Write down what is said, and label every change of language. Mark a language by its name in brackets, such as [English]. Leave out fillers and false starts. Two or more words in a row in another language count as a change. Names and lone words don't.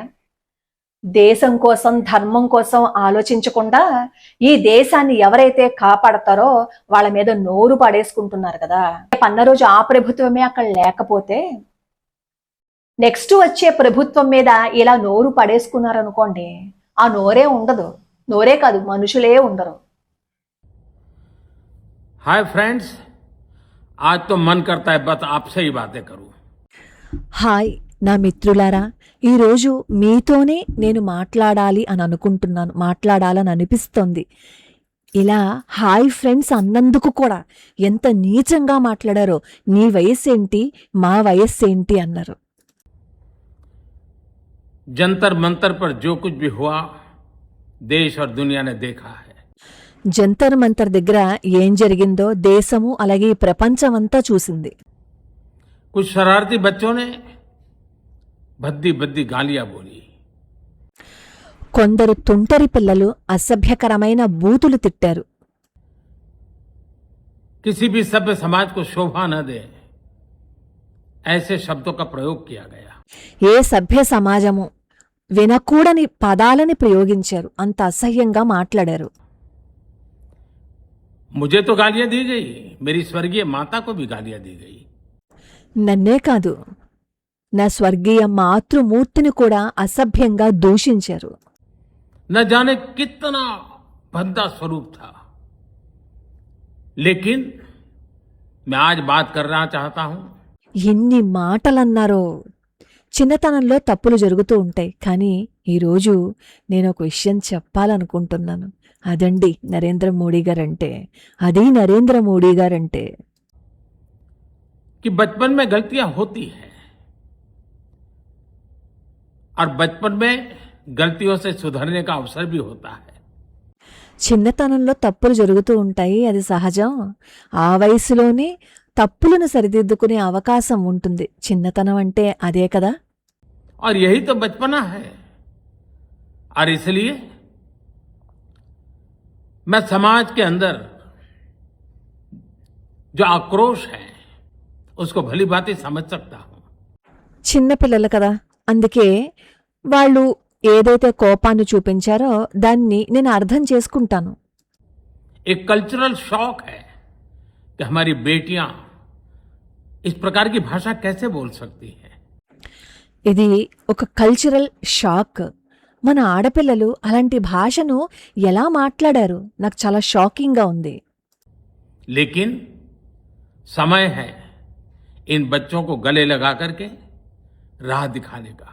[Telugu] దేశం కోసం, ధర్మం కోసం ఆలోచించకుండా ఈ దేశాన్ని ఎవరైతే కాపాడతారో వాళ్ళ మీద నోరు పడేసుకుంటున్నారు కదా. పన్న రోజు ఆ ప్రభుత్వమే అక్కడ లేకపోతే నెక్స్ట్ వచ్చే ప్రభుత్వం మీద ఇలా నోరు పడేసుకున్నారనుకోండి, ఆ నోరే ఉండదు. నోరే కాదు, మనుషులే ఉండరు. [English] Hi friends, [Hindi] आज तो मन करता है बस आपसे ही बातें करूं। [Telugu] హాయ్ నా మిత్రులారా, ఈరోజు మీతోనే నేను మాట్లాడాలని అనిపిస్తోంది. ఇలా [English] Hi friends [Telugu] అన్నందుకు కూడా ఎంత నీచంగా మాట్లాడారో. నీ వయస్సేంటి, మా వయస్సేంటి అన్నారు. [Hindi] जंतर मंतर पर जो कुछ भी हुआ देश और दुनिया ने देखा है। [Telugu] జంతర్ మంతర్ దగ్గర ఏం జరిగిందో దేశము అలాగే ఈ ప్రపంచమంతా చూసింది. [Hindi] कुछ शरारती बच्चों ने भद्दी भद्दी गालियां बोली। [Telugu] కొందరు తుంటరి పిల్లలు అసభ్యకరమైన బూతులు తిట్టారు. [Hindi] किसी भी सभ्य समाज को शोभा न दे ऐसे शब्दों का प्रयोग किया गया। [Telugu] ఏ సభ్య సమాజము వినకూడని పదాలని ప్రయోగించారు, అంత అసహ్యంగా మాట్లాడారు. [Hindi] मुझे तो गालियां दी गई, मेरी स्वर्गीय माता को भी गालियां दी गई। [Telugu] నన్నే కాదు, నా స్వర్గీయ మాతృమూర్తిని కూడా అసభ్యంగా దూషించారు. [Hindi] न जाने कितना भद्दा स्वरूप था, लेकिन मैं आज बात करना चाहता हूं। [Telugu] ఎన్ని మాటలన్నారో. చిన్నతనంలో తప్పులు జరుగుతూ ఉంటాయి, కానీ ఈరోజు నేను ఒక విషయం చెప్పాలనుకుంటున్నాను. అదండి నరేంద్ర మోడీ గారంటే. అది నరేంద్ర మోడీ గారంటే. [Hindi] कि बचपन में गलतियां होती हैं और बचपन में गलतियों से सुधरने का अवसर भी होता है। [Telugu] చిన్నతనంలో తప్పులు జరుగుతూ ఉంటాయి, అది సహజం. ఆ వయసులోనే తప్పులను సరిదిద్దుకునే అవకాశం ఉంటుంది. చిన్నతనం అంటే అదే కదా. [Hindi] और यही तो बचपना है। और इसलिए मैं समाज के अंदर जो आक्रोश है उसको भली भांति समझ सकता हूं। [Telugu] చిన్నపిల్లలు కదా, అందుకే వాళ్ళు ఏదైతే కోపాన్ని చూపించారో దాన్ని నేను అర్థం చేసుకుంటాను. [Hindi] एक [English] cultural shock [Hindi] है कि हमारी बेटियां इस प्रकार की भाषा कैसे बोल सकती हैं। [Telugu] ఇది ఒక [English] cultural shock. [Telugu] మన ఆడపిల్లలు అలాంటి భాషను ఎలా మాట్లాడారు, నాకు చాలా షాకింగ్గా ఉంది. [Hindi] लेकिन समय है इन बच्चों को गले लगा करके राह दिखाने का।